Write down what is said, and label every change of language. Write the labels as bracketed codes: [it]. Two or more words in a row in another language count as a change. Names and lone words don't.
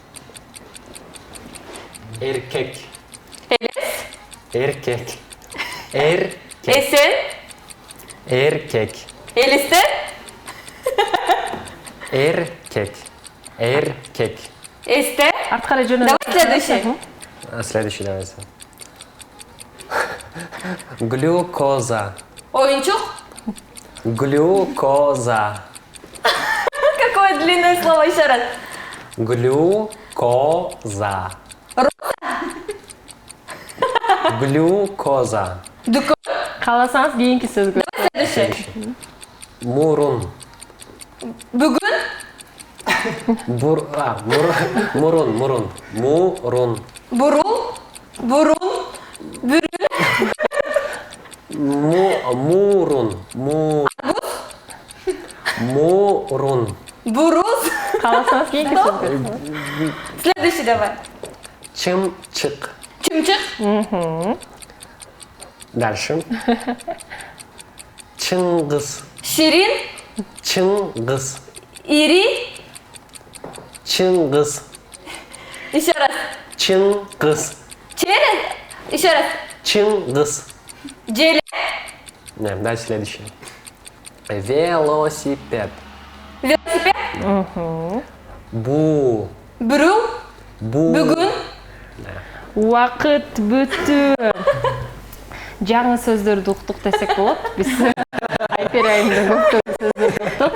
[ky] Эркек. Элес. Эркек. Эркек. Эсен. Эркек. Элестен. Эркек. Эркек. Эсте. Арткары жөнөдө. [ru] Давай следующий. Следующий давайте. Глюкоза. [ky] Оюнчук. [ru] Глюкоза. Какое длинное слово, еще раз. Глюкоза. Глюкоза. [ky] Кааласаңыз кийинки сөзгө. [ru] Следующий. Мурун. [ky] Бүгүн. Мурун. Мурун. Бурун. Бүрүн. Мурун. Мурун. Буруз. Кааласаңыз кийинки сөзгө. [ru] Следующий давай. [ky] Чымчык. Чымчык. [ru] Дальше. Чыңгыз. [ky] Ширин. Чыңгыз. Ири. Чыңгыз. [ru] Еще раз. [ky] Чыңгыз. [ru] Через. Еще раз. [ky] Чыңгыз. Желе. [ru] Дальше следующее. [ky] Велосипед. Велосипед. Бүрүн. Бүгүн. Убакыт бүттү. Жаңы сөздөрдү уктук десек болот. Биз Айпери айымда көптөгөн сөздөрдү уктук.